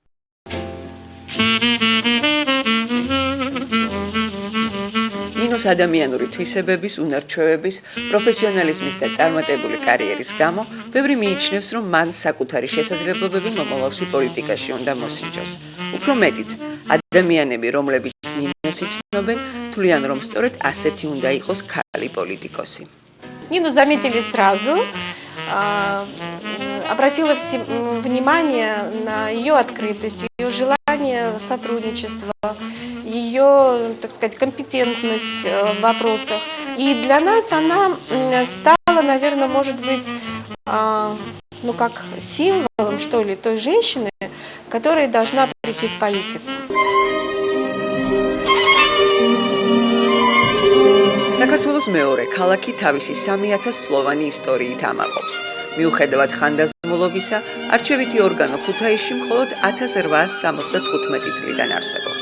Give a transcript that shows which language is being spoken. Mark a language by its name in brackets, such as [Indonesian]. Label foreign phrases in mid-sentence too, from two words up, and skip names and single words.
[Georgian] ნინოს ადამიანური თვისებების, უნარჩვევების, პროფესიონალიზმის და წარმატებული კარიერის გამო ბევრი მიიჩნევს, რომ მან საკუთარი შესაძლებლობები მომავალში პოლიტიკაში უნდა მოსინჯოს. უფრო მეტიც, ადამიანები, რომლებიც ნინოს იცნობენ, თვლიან, რომ სწორედ ასეთი უნდა იყოს ქალი პოლიტიკოსი. [Russian] Нину заметили сразу, обратила внимание на ее открытость, ее желание сотрудничества, ее, так сказать, компетентность в вопросах. И для нас она стала, наверное, может быть, ну как символом, что ли, той женщины, которая должна прийти в политику. [Georgian] საქართველოს მეორე ქალაქი თავისი 3000 წლოვანი ისტორიით ამაყობს. მიუხედავად ხანდაზმულობისა, არჩევითი ორგანო ქუთაისში მხოლოდ 1875 წლიდან არსებობს.